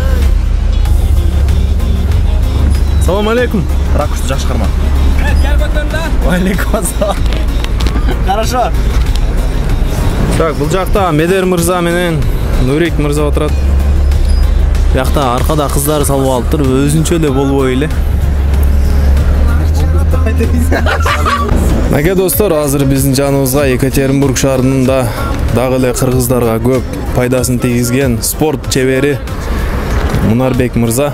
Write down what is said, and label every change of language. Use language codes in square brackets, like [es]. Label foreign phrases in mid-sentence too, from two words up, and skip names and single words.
[ky] Салам алейкум. Ракушты жакшы карма. Гел көтөрдө. Алейкум ассалам. [ru] Хорошо. [ky] Так, бул жакта Медер Мырза менен Нурик Мырза отурат. Бuyakta arkada kızlar salып алыптыр, өзүнчө эле болбой эле. Мага достор, азыр биздин жаныбызга Екатеринбург шаарында дагы эле кыргыздарга көп пайдасын тийгизген спорт чебери Мунарбек Мырза.